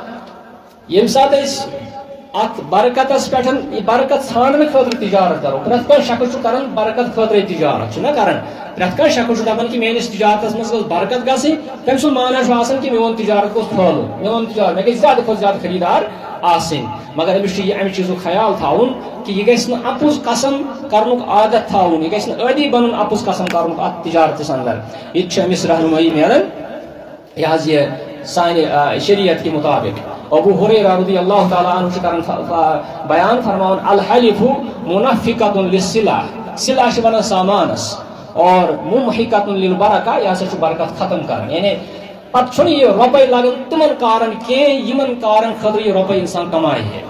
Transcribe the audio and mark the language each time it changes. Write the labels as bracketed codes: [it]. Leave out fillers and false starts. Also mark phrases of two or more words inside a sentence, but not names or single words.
[ks] ییٚمہِ ساتہٕ أسۍ اتھ برکتس پٮ۪ٹھ یہِ برکت ژھانڈنہٕ خٲطرٕ تجارت کرو پرٛٮ۪تھ کانٛہہ شخص چھُ کران برکت خٲطرے تجارت چھُنہ کران پرٛٮ۪تھ کانٛہہ شخص چھُ دپان کہِ میٲنِس تجارتس منٛز گٔژھ برکت گژھٕنۍ تٔمۍ سُنٛد معنی چھُ آسان کہِ میون تجارت گوٚژھ پھٔہلُن میون تجارت مےٚ گژھِ زیادٕ کھۄتہٕ زیادٕ خریٖدار آسٕنۍ. مگر أمِس چھُ امہِ چیٖزُک خیال تھاوُن کہِ یہِ گژھِ نہٕ اپُز قسم کرنُک عادت تھاوُن یہِ گژھِ نہٕ عٲدی بنُن اپُز قسم کرنُک اتھ تجارتس اندر. یہِ تہِ چھِ أمِس رہنمٲیی میلان یہِ حظ یہِ سانہِ شریعت کہِ مطابق. ابو ہریرہ [ar] رضی اللہ تعالیٰ عنہ [ks] چھُ کران بیان فرماوان [ar] الحلف منفقۃ للسلع [ks] سلع چھِ ونان سامانس اور [ar] ممحقۃ للبرکہ [ks] یہِ ہسا چھُ برکت ختم کران یعنی پتہٕ چھُنہٕ یہِ رۄپے لگان تِمن کارن کینٛہہ یِمن کارن خٲطرٕ یہِ رۄپے انسان کمایہِ ہے.